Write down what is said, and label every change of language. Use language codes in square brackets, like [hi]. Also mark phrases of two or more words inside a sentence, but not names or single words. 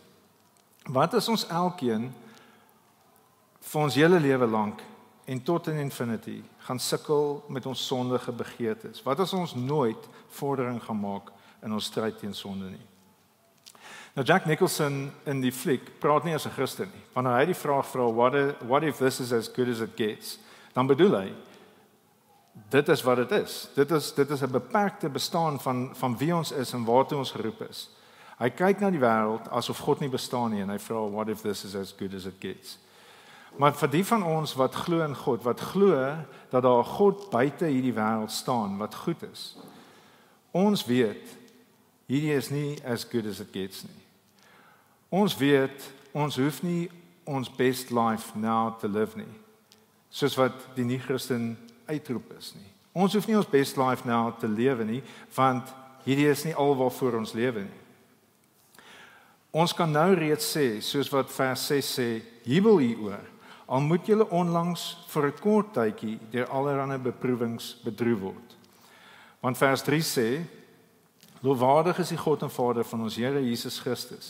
[af] Wat as ons elkeen vir ons hele lewe lank en tot in infinity gaan sukkel met ons sondige begeertes? Wat as ons nooit vordering gaan maak in ons stryd teen sonde nie? Nou Jack Nicholson in die fliek praat nie as 'n Christen nie. Wanneer hy die vraag vra, [en] what if this is as good as it gets? [af] Dan bedoel hy dit is wat dit is. Dit is 'n beperkte bestaan van wie ons is en waartoe ons geroep is. Hy kyk na die wêreld asof God nie bestaan nie en hy vra [en] what if this is as good as it gets? [af] Maar vir die van ons wat glo in God, wat glo dat daar 'n God buite hierdie wêreld staan wat goed is. Ons weet hierdie is nie [en] as good as it gets [af] nie. Ons weet ons hoef nie ons [en] best life now to live [af] nie. Soos wat die nie-Christen uitroep is nie. Ons hoef nie ons [en] best life now [af] te lewe nie, want hierdie is nie alwaarvoor ons lewe nie. Ons kan nou reeds sê, soos wat vers 6 sê, jubel hieroor, al moet julle onlangs vir 'n kort tydjie deur allerlei beproewings bedroef word. Want vers 3 sê, lofwaardig is die God en Vader van ons Here Jesus Christus.